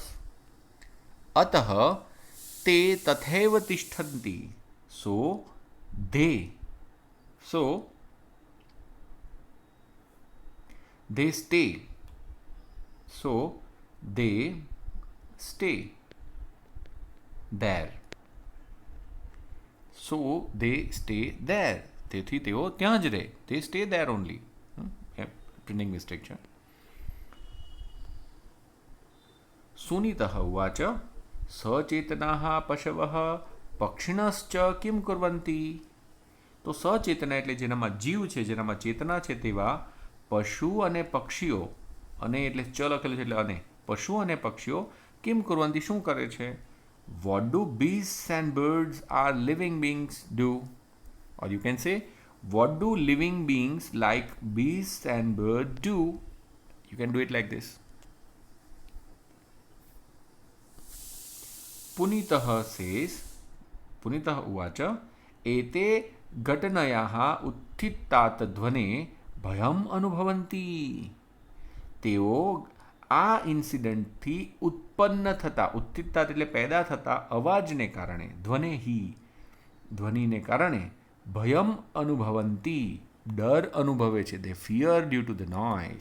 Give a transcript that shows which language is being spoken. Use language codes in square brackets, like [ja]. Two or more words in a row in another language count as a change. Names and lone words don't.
[sa] अतः ते तथैव तिष्ठन्ति. [en] So they stay. So they stay there. So they stay there. [gu] તેથી તેઓ ત્યાં જ રહે. [en] They stay there only. printing mistake છે. [sa] सुनीतः उवाच. सचेतनाः पशवः पक्षिणश्च किम कुर्वन्ति. [gu] તો સચેતના એટલે જેનામાં જીવ છે, જેનામાં ચેતના છે, તેવા પશુ અને પક્ષીઓ, અને એટલે ચ લખેલું છે એટલે અને, પશુ અને પક્ષીઓ [sa] किम कुर्वन्ति [gu] શું કરે છે? [en] What do beasts and birds are living beings do? Or you can say, what do living beings like beasts and birds do? You can do it like this. [sa] Punitah says, पुनीतः उवाच, एते घटनायाः उत्थितात् ध्वने भयम अनुभवन्ति. [gu] તેઓ આ ઇન્સિડન્ટથી ઉત્પન્ન થતા, ઉત્થિતાત એટલે પેદા થતા અવાજને કારણે, ધ્વનિને કારણે [sa] भयम् अनुभवन्ति, [gu] ડર અનુભવે છે. [en] They fear due to the noise.